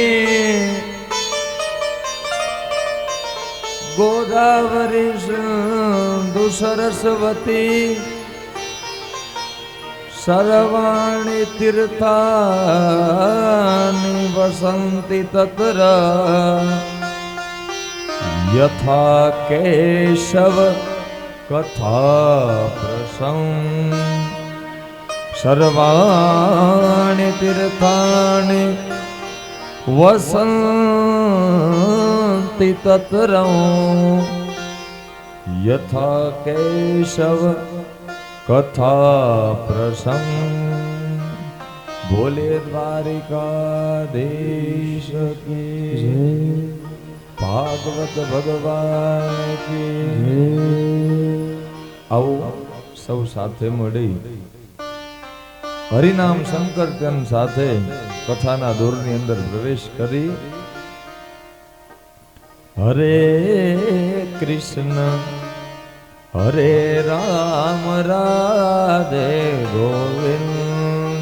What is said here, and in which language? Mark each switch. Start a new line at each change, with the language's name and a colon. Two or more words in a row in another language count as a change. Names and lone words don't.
Sanskrit: गोदावरी सिंधु सरस्वती सर्वाणि तीर्थानि वसन्ति तत्र यथा केशव कथा प्रसंग। सर्वाणि तीर्थानि वसन्ति तत्र यथा केशव कथा प्रसंग।
Hindi: बोले द्वारिकाधीश की जय। भागवत भगवान की जय।
Gujarati: આઓ સૌ સાથે मળી હરિનામ સંકીર્તન સાથે કથાના દોરની અંદર પ્રવેશ કરી હરે કૃષ્ણ હરે રામ રાધે ગોવિંદ।